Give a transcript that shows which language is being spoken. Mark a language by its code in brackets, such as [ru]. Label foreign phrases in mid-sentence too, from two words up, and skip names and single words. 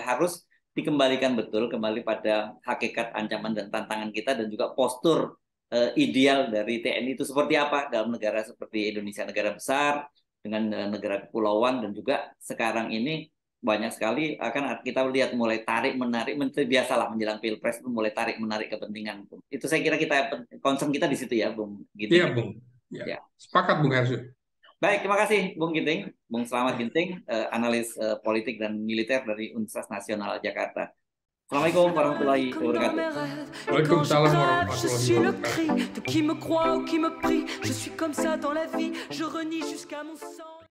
[id] Harus dikembalikan betul kembali pada hakikat ancaman dan tantangan kita dan juga postur ideal dari TNI itu seperti apa dalam negara seperti Indonesia, negara besar dengan negara kepulauan dan juga sekarang ini banyak sekali akan kita lihat mulai tarik menarik biasalah menjelang pilpres itu mulai tarik menarik kepentingan itu saya kira kita concern kita di situ ya Bung iya, Giting Bung. Ya, ya. sepakat, Bung Hersu. Baik, terima kasih Bung Giting, Bung Slamet Ya. Ginting, analis politik dan militer dari Universitas Nasional Jakarta. [ar] السلام عليكم ورحمة الله [fr] Comme dans mes [ar] wabarakatuh. [fr] rêves. Et quand je [ar] Waalaikumsalam [fr] crève, je [ar] warahmatullahi [fr] suis le [ar] wabarakatuh. [fr] cri de qui me croit ou qui me prie. Je suis comme ça dans la vie, je renie jusqu'à mon sang.